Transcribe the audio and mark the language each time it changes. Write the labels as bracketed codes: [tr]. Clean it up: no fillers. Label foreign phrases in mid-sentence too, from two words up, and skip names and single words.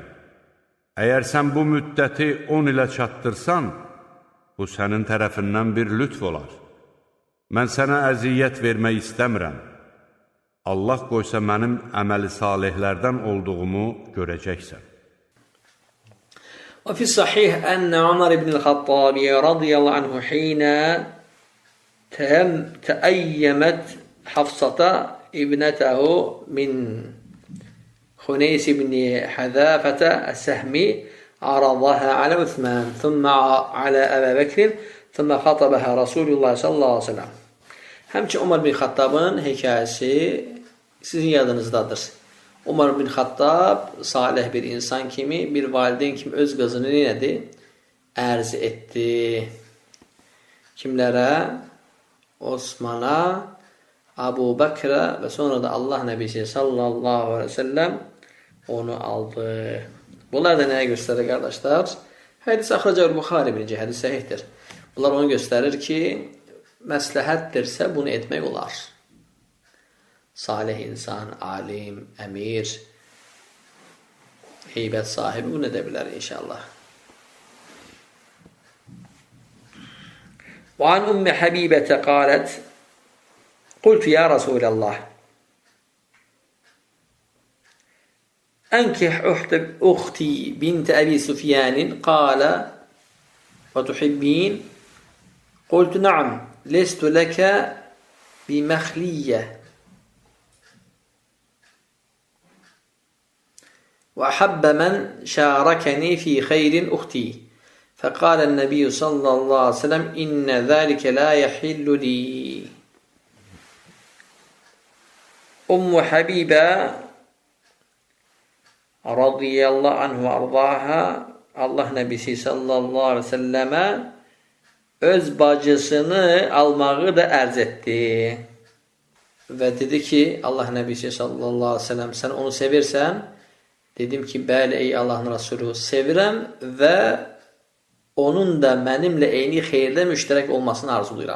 [az] Əgər sən bu müddəti 10 ilə çatdırsan, bu sənin tərəfindən bir lütf olar. Mən sənə əziyyət vermək istəmirəm. Allah qoysa mənim əməli salihlərdən olduğumu görəcəksən. [ar] وفي الصحيح أن عمر بن الخطاب رضي الله عنه حين تأيمت حفصة ابنته من خنيس بن حذافة السهمي عرضها على عثمان ثم على أبا بكر ثم خطبها رسول الله صلى الله عليه وسلم. [az] Həmçinin Umar bin Xattabın hekayəsi sizin yadınızdadır. Umar bin Xattab salih bir insan kimi, bir valideyn kimi öz qızını nədir? Ərz etdi. Kimlərə? Osmana, Abu Bakrə və sonra da Allah Nəbisi [ar] صلى الله عليه وسلم [az] onu aldı. Bunlar da nəyə göstərir qardaşlar? Hədis axracaq Buxari birinci hədis səhihdir. Bunlar onu göstərir ki, məsləhətdirsə bunu etmək olar. Salih insan, alim, əmir, heybət sahibi bunu edə bilər inşallah. [ar] وعن أم حبيبة قالت قلت يا رسول الله أنكح أختي بنت أبي سفيان قال وتحبين قلت نعم لست لك بمخلية وأحب من شاركني في خير أختي فقال النبي صلى الله عليه وسلم إن ذلك لا يحل لي. [az] Habibe [ar] رضي الله عنه [az] ve ardaha Allah Nebisi [ar] صلى الله عليه وسلم [az] öz bacısını almağı da ərz etdi. Və dedi ki, Allah Nəbisi [ar] صلى الله عليه وسلم, [az] sən onu sevirsən? Dedim ki, bəli ey Allahın Resulü, sevirəm və onun da mənimlə eyni xeyirdə müştərək olmasını arzuluyuram.